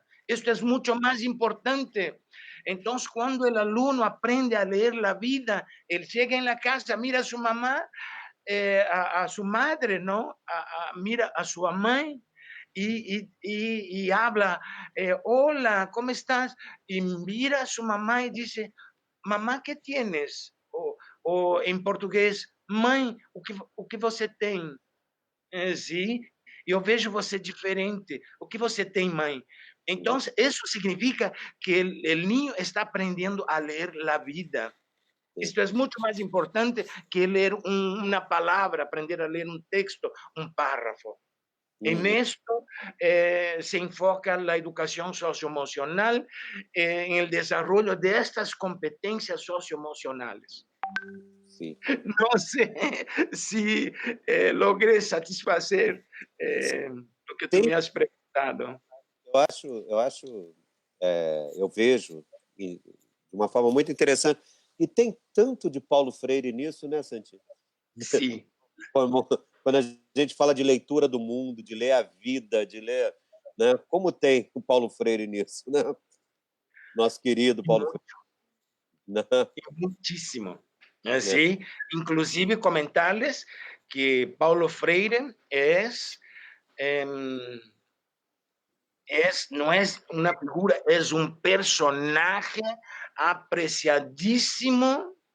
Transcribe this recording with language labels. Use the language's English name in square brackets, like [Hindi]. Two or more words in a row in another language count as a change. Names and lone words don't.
[Spanish] Esto es mucho más importante. Entonces, cuando el alumno aprende a leer la vida, él llega en la casa, mira a su mamá, a su madre, ¿no? Mira a su mamá y habla, hola, ¿cómo estás? Y mira a su mamá y dice, mamá, ¿qué tienes? [Portuguese] O en português, mãe, o que você tem? Sim, eu vejo você diferente. O que você tem, mãe? Então, isso significa que o niño está aprendendo a ler a vida. Isto é muito mais importante que ler uma palavra, aprender a ler um texto, um párrafo. [Spanish] En esto se enfoca la educación socioemocional en el desarrollo de estas competencias socioemocionales. [Portuguese] sim. [Spanish] No sé si logré satisfacer lo que tú [Portuguese] Sim, [Spanish] me has preguntado. [Portuguese] eu vejo de uma forma muito interessante. E tem tanto de Paulo Freire nisso, né, Santi? [Spanish] Sí. [Portuguese] Quando a gente fala de leitura do mundo, de ler a vida, de ler, né? Como tem o Paulo Freire nisso, né? Nosso querido Paulo Freire. Né? [Spanish] Muchísimo. [Portuguese] Né? [Spanish] Sí, inclusive comentarles que Paulo Freire em, no es una figura, es un personaje apreciadísimo,